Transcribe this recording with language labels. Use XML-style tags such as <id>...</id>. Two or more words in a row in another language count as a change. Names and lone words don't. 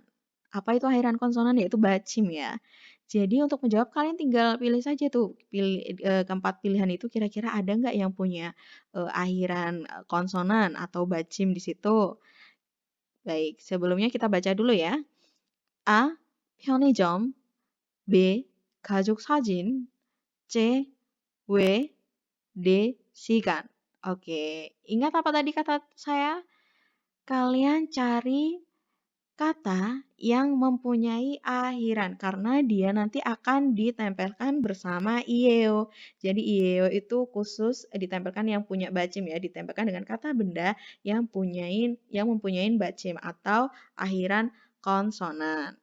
<id>Apa itu akhiran konsonan? Yaitu bacim ya. Jadi untuk menjawab kalian tinggal pilih saja tuh, keempat pilihan itu kira-kira ada nggak yang punya akhiran konsonan atau bacim di situ. Baik, sebelumnya kita baca dulu ya. A.</id> <ko>편의점 B. 가족 사진 C. W. D. 시간.</ko> <id>Oke, ingat apa tadi kata saya? Kalian cari kata yang mempunyai akhiran karena dia nanti akan ditempelkan bersama ieo. Jadi ieo itu khusus ditempelkan yang punya bacim ya, ditempelkan dengan kata benda yang mempunyai bacim atau akhiran konsonan.</id>